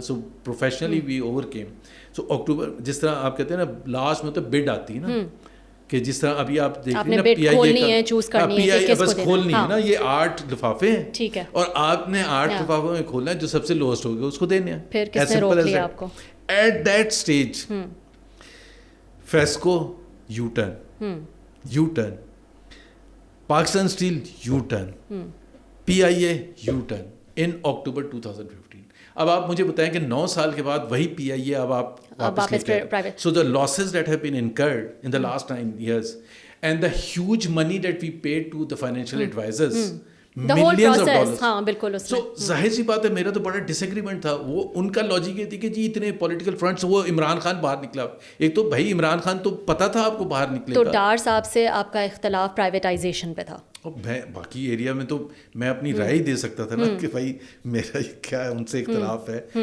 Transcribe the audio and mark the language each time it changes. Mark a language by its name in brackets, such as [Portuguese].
[English] So professionally we overcame. [Urdu] سو اکتوبر, جس طرح آپ کہتے ہیں نا لاسٹ میں تو بڈ آتی ہے نا, کہ جس طرح ابھی آپ دیکھ رہے ہیں نا پی آئی اے بس کھولنی ہے نا, یہ 8 لفافے ہیں اور آپ نے 8 لفافوں میں کھولنا ہے, جو سب سے لوسٹ ہوگا اس کو دینے ہیں. پھر کس نے روک لیا آپ کو؟ [English] At that stage FESCO U turn, Pakistan steel U turn, P I A U turn in October 2015. [Urdu] اب آپ مجھے بتائیں کہ 9 سال کے بعد وہی پی آئی اے اب آپ واپس لے کے, [English] so the losses that have been incurred in the last 9 years and the huge money that we paid to the financial advisors, millions of dollars. [Urdu] ہاں بالکل. So ظاہر سی بات ہے, میرا تو بڑا ڈس ایگریمنٹ تھا. وہ ان کا لاجک یہ تھی کہ جی اتنے پولیٹیکل فرنٹس, وہ عمران خان باہر نکلا. ایک تو بھائی عمران خان تو پتا تھا آپ کو باہر نکلے گا. تو ڈار صاحب سے آپ کا اختلاف پرائیویٹائزیشن پہ تھا. میں باقی ایریا میں تو میں اپنی رائے دے سکتا تھا نا کہ بھائی میرا کیا ان سے اختلاف ہے.